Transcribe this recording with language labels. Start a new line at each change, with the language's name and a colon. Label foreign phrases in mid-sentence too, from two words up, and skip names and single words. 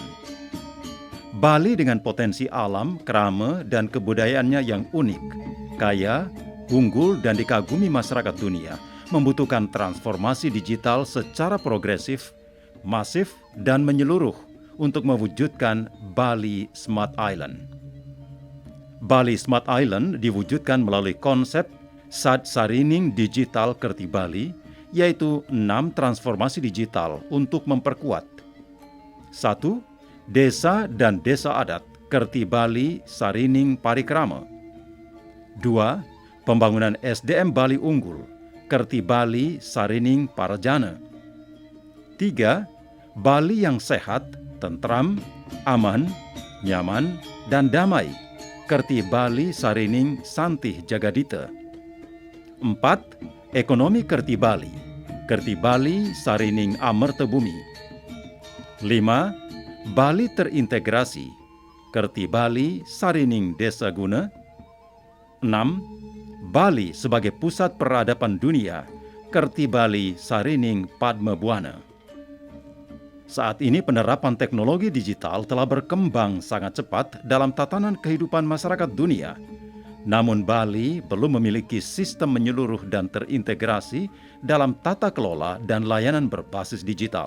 Indonesian: Bali dengan potensi alam, kerama, dan kebudayaannya yang unik, kaya, unggul, dan dikagumi masyarakat dunia, membutuhkan transformasi digital secara progresif, masif, dan menyeluruh untuk mewujudkan Bali Smart Island. Bali Smart Island diwujudkan melalui konsep Sad Sarining Digital Kerti Bali, yaitu 6 transformasi digital untuk memperkuat 1. Desa dan desa adat Kerti Bali Sarining Parikrama. 2. Pembangunan SDM Bali unggul Kerti Bali Sarining Parajana. 3. Bali yang sehat, tentram, aman, nyaman, dan damai Kerti Bali Sarining Santih Jagadita. 4. Ekonomi Kerti Bali, Kerti Bali Sarining Amerta Bumi. 5. Bali terintegrasi, Kerti Bali Sarining Desa Guna. 6. Bali sebagai pusat peradaban dunia, Kerti Bali Sarining Padma Buana. Saat ini penerapan teknologi digital telah berkembang sangat cepat dalam tatanan kehidupan masyarakat dunia. Namun Bali belum memiliki sistem menyeluruh dan terintegrasi dalam tata kelola dan layanan berbasis digital.